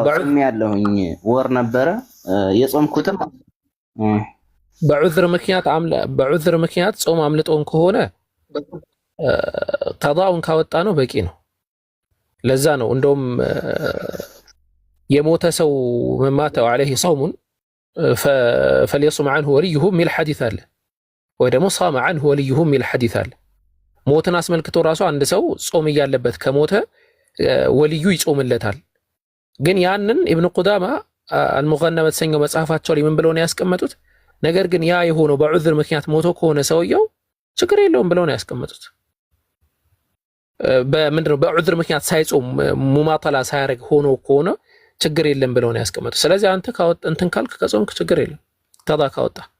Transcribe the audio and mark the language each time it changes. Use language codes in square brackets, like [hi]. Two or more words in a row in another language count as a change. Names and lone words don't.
[am] ጾም ያለሁኝ ወር ነበረ የጾምኩትም በዑዝር ምክንያት ጾም አምልጦን ከሆነ ቀዳውን ካወጣ ነው በቂ ነው። ለዛ ነው እንደውም የሞተ ሰው መማተው [ar] عليه صوم فليصم عنه وليه [am] ሚል ሐዲስ አለ፣ ወይ ደግሞ [ar] صام عنه وليه [am] ሚል ሐዲስ አለ። ሞትን አስመልክቶ ራሱ አንድ ሰው ጾም እያለበት ከሞተ ወልዩ ይጾምለታል። ግን ያንን ኢብኑ ቁዳማ አልሙገነ በተሰኘው መጽሐፋቸው ላይ ምን ብለው ነው ያስቀመጡት? ነገር ግን ያ የሆነው በዑዝር ምክንያት ሞቶ ከሆነ ሰውየው ችግር የለውም ብለው ነው ያስቀመጡት። በምንድነው በዑዝር ምክንያት ሳይጾም ሙማጠላ ሳያደርግ ሆኖ ከሆነ ችግር የለም ብለው ነው ያስቀመጡት። ስለዚህ አንተ ካወጣ እንትን ካልክ ከጾምክ ችግር የለም ቀዳ ካወጣ።